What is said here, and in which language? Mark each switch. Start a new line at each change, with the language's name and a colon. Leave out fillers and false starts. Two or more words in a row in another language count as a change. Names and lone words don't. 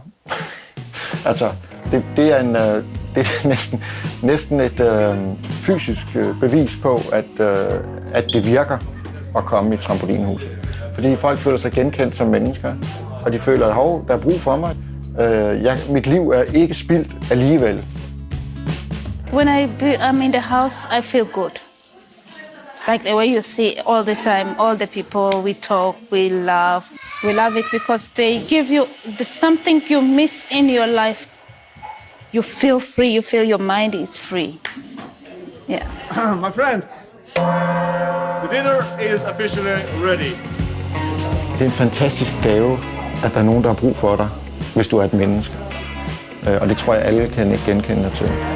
Danish: Altså, det er næsten et fysisk bevis på, at det virker at komme i Trampolinhuset. Fordi folk føler sig genkendt som mennesker, og de føler, at der er brug for mig. Mit liv er ikke spildt alligevel.
English: When I'm in the house, I feel good. Like the way you see all the time, all the people, we talk, we laugh. We love it because they give you something you miss in your life. You feel free, you feel your mind is free. Yeah. My friends, the dinner is officially ready.
Danish: Det er en fantastisk gave, at der er nogen, der har brug for dig, hvis du er et menneske. Og det tror jeg, alle kan genkende dig til.